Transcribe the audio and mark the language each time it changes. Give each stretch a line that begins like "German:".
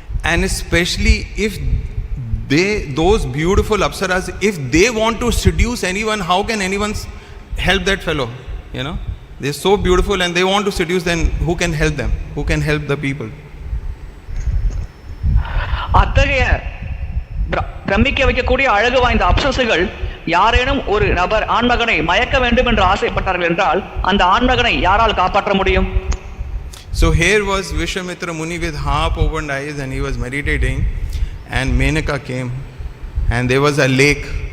English: And especially if those beautiful apsaras, if they want to seduce anyone, how can anyone help that fellow? They're so beautiful and they want to seduce, then who can help them? Who can help the people?
Tamil: அத்தகைய பிரமிக்க வைக்கக்கூடிய அழகு வாய்ந்த அப்சரசுகள் யாரேனும் ஒரு நபர் ஆண்மகனை மயக்க வேண்டும் என்று ஆசைப்பட்டார்கள் என்றால் அந்த ஆண்மகனை யாரால் காப்பாற்ற முடியும்?
English: So here was Vishwamitra Muni with half opened eyes, and he was meditating, and Menaka came, and there was a lake,